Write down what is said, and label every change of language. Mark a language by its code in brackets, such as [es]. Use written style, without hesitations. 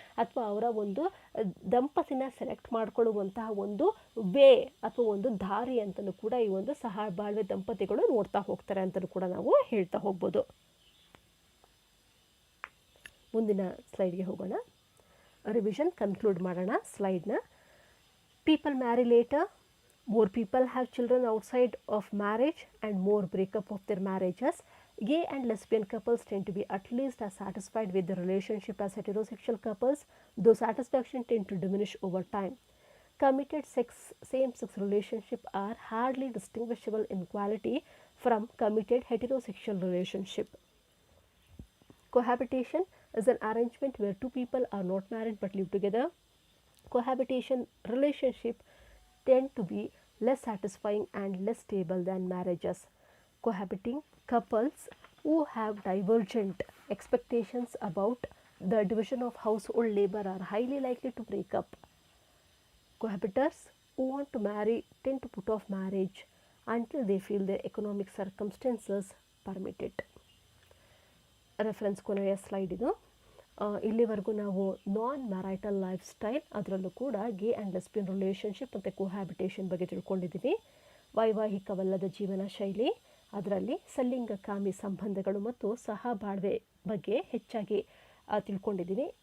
[kn] ಅಥವಾ ಅವರ ಒಂದು ದಂಪತಿನ ಸೆಲೆಕ್ಟ್ ಮಾಡ್ಕೊಳ್ಳುವಂತಹ ಒಂದು ವೇ ಅಥವಾ ಒಂದು ದಾರಿ ಅಂತಲೂ ಕೂಡ ಈ ಒಂದು ಸಹಬಾಳ್ವೆ ದಂಪತಿಗಳು ನೋಡ್ತಾ ಹೋಗ್ತಾರೆ ಅಂತಲೂ ಕೂಡ ನಾವು ಹೇಳ್ತಾ ಹೋಗ್ಬೋದು. ಮುಂದಿನ ಸ್ಲೈಡ್ಗೆ ಹೋಗೋಣ. ರಿವಿಷನ್ ಕನ್ಕ್ಲೂಡ್ ಮಾಡೋಣ ಸ್ಲೈಡ್ನ. [en] People marry later, more people have children outside of marriage and more breakup of their marriages. Gay and lesbian couples tend to be at least as satisfied with the relationship as heterosexual couples, though satisfaction tend to diminish over time. Committed same-sex relationships are hardly distinguishable in quality from committed heterosexual relationship. Cohabitation is an arrangement where two people are not married but live together. Cohabitation relationship tend to be less satisfying and less stable than marriages. Cohabiting couples who have divergent expectations about the division of household labor are highly likely to break up. Cohabitors who want to marry tend to put off marriage until they feel their economic circumstances permit it. [kn] Reference ಕೊನೆಯ slide ಇದು. ಇಲ್ಲಿವರೆಗೂ ನಾವು ನಾನ್ ಮ್ಯಾರೈಟಲ್ life style, ಅದರಲ್ಲೂ ಕೂಡ ಗೇ and lesbian relationship ಮತ್ತು ಕೋಹ್ಯಾಬಿಟೇಷನ್ ಬಗ್ಗೆ ತಿಳ್ಕೊಂಡಿದ್ದೀವಿ. ವೈವಾಹಿಕವಲ್ಲದ ಜೀವನ ಶೈಲಿ, ಅದರಲ್ಲಿ ಸಲಿಂಗಕಾಮಿ ಸಂಬಂಧಗಳು ಮತ್ತು ಸಹಬಾಳ್ವೆ ಬಗ್ಗೆ ಹೆಚ್ಚಾಗಿ ತಿಳ್ಕೊಂಡಿದ್ದೀವಿ.